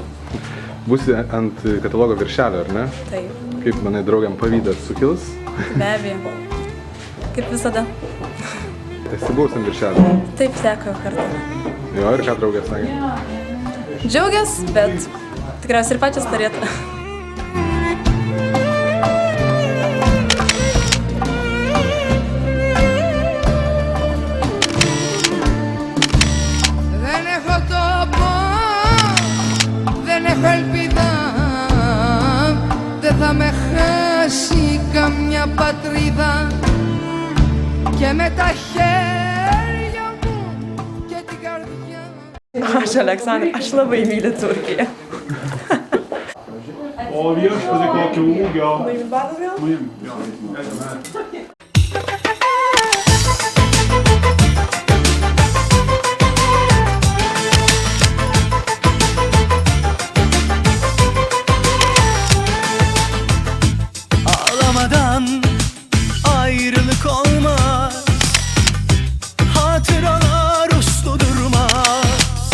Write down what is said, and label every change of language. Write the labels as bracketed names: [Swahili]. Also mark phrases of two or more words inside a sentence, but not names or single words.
[Lithuanian] Būsi ant katalogo viršelio, ar ne? Taip, Kaip manai, draugiam pavydas sukils? be abejo. Kaip visada. Esi buvus ant viršelio. Taip, teko kartą. Jo, ir ką draugė sakė? Džiaugias, bet tikriausiai ir pačias norėtų. [Greek] Δεν έχω τόπο, δεν έχω ελπίδα, δεν θα με χάσει καμιά πατρίδα και με τα χέρια μου και την καρδιά. [Lithuanian] Aš, Aleksandra, aš labai myliu Turkiją. O viešpatie kokio ūgio. Nuimit batus gal? Nuimk, jo. [Turkish] Ağlamadan ayrılık olmaz, hatıralar uslu durmaz.